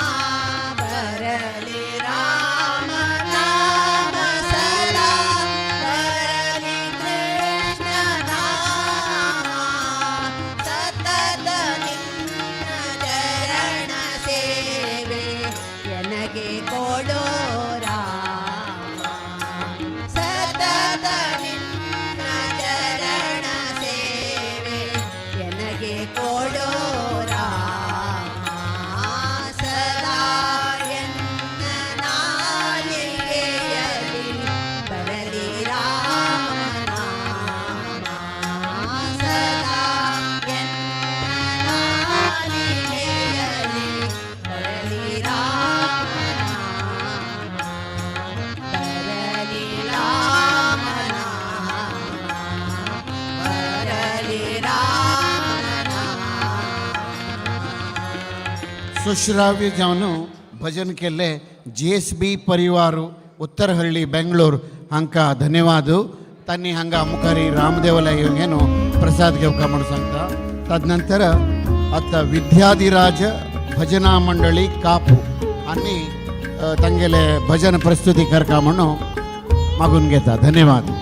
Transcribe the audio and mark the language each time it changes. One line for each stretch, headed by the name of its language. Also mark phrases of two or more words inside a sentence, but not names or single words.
Kannada: ಬರಲಿ ರಾಮನಾಮ ಸದಾ ಬರಲಿ ಕೃಷ್ಣ ನಾಮ ಸತತ ನಿನ್ನ ಚರಣ ಸೇವೆ ಎನಗೆ ಕೊಡೋ ರಾಮ ಸತತ ನಿನ್ನ ಚರಣ ಸೇವೆ ಎನಗೆ ಕೊಡೋ ರಾಮ ಸದಾ ಎನ್ನ ನಾಲಿಗೆಯಲಿ ಬರಲಿ ರಾಮನ ಸದಾ ಎನ್ನ ನಾಲಿಗೆಯಲಿ ಬರಲಿ ರಾಮನ ಬರಲಿ ರಾಮನ ಬರಲಿ ರಾಮನ
Konkani: सुश्राव्य जावन भजन केले GSB परिवार उत्तरहಳ್ಳಿ बेंगलोर हांकां धन्यवाद तांणी हांगा मुखारी रामदेवला येवन प्रसाद घेवका म्हूण सांगता तदनंतर आतां विद्याधिराज भजना मंडळी कापू आनी तांगेले भजन प्रस्तुती करता म्हणून मागून घेता धन्यवाद.